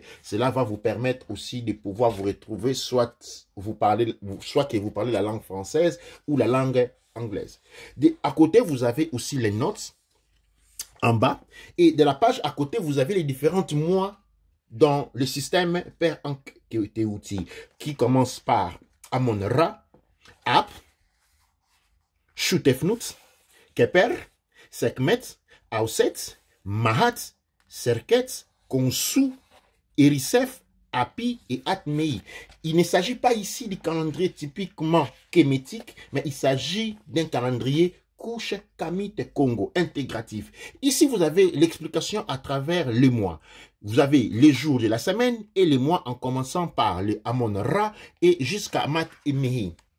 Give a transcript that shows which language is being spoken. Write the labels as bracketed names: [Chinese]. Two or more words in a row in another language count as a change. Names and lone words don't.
[French] Cela va vous permettre aussi de pouvoir vous retrouver, soit que vous parlez la langue française ou la langue anglaise. À côté, vous avez aussi les notes en bas. Et de la page à côté, vous avez les différents mois dans le système Père Ankh-Teuti, qui commence par Amon-Ra, Ap, Shutefnut, Keper, Sekhmet, Auset, Mahat, Serket, Konsu, Erisef, Api et Atmei. Il ne s'agit pas ici du calendrier typiquement kémétique, mais il s'agit d'un calendrier Kush-Kamit Congo intégratif. Ici, vous avez l'explication à travers les mois. Vous avez les jours de la semaine et les mois en commençant par le Amon-Ra et jusqu'à Mat et Mehi.